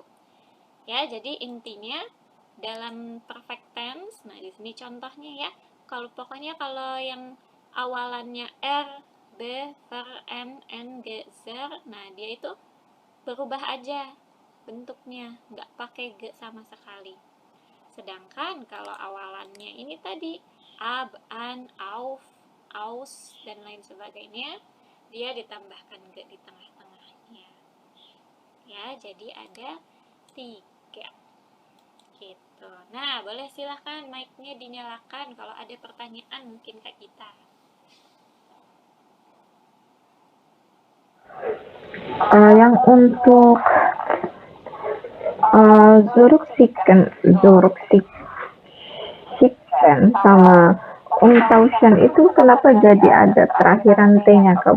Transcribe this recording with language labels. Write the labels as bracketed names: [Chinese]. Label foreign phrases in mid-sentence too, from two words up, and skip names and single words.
[Indonesian] Ya, jadi intinya dalam [English] perfect tense, [Indonesian] nah di sini contohnya ya. Pokoknya kalau yang awalannya r, b, ver, n, g, zer, nah dia itu berubah aja bentuknya, nggak pakai ge sama sekali. Sedangkan kalau awalannya ini tadi [German] ab, an, auf, aus, [Indonesian] dan lain sebagainya, dia ditambahkan ge di tengah-tengahnya. Ya, jadi ada 3. Gitu. Nah, boleh silahkan mic-nya dinyalakan kalau ada pertanyaan mungkin ke kita. Yang untuk Zurücksicken sama Umtauschen itu kenapa jadi ada terakhiran T-nya, Kak?